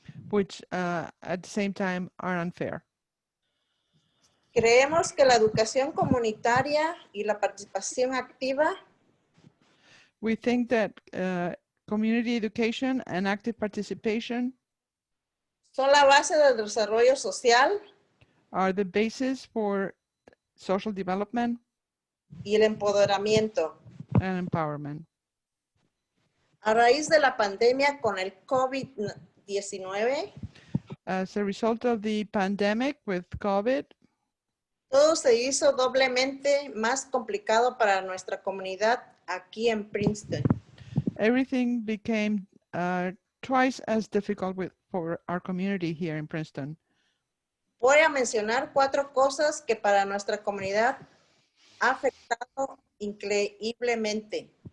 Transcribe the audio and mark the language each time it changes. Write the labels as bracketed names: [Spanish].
[English] Which at the same time are unfair. [Spanish] Creemos que la educación comunitaria y la participación activa [English] We think that community education and active participation [Spanish] son la base del desarrollo social [English] are the basis for social development [Spanish] y el empoderamiento. [English] and empowerment. [Spanish] A raíz de la pandemia con el COVID-19, [English] As a result of the pandemic with COVID, [Spanish] todo se hizo doblemente más complicado para nuestra comunidad aquí en Princeton. [English] everything became twice as difficult for our community here in Princeton. [Spanish] Voy a mencionar 4 cosas que para nuestra comunidad ha afectado increíblemente.